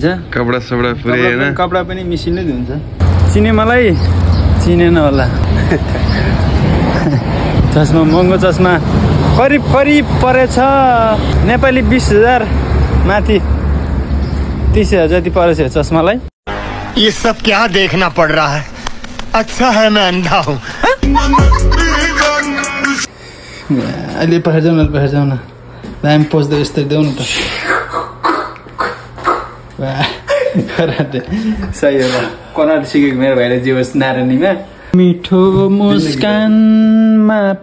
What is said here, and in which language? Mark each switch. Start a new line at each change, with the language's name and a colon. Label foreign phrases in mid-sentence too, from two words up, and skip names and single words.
Nepali: कपडा सपडा पुरै हैन कपडा पनि मिसिनले धुन्छ चिने मलाई चिनेन होला चस्मा महँगो चस्मा करिब परेछ नेपाली 20,000 माथि 30,000 जति परेछ चस्मालाई
Hindi: ये सब क्या देखना पड़ रहा है अच्छा है मैं अंधा हूँ
Nepali: अहिले पखेर जाउँ न दामी पोस्दै यस्तै देऊ न त सही होला कराटे सिकेको मेरो भाइले जे होस् नारायणीमा मिठो मुस्कानमा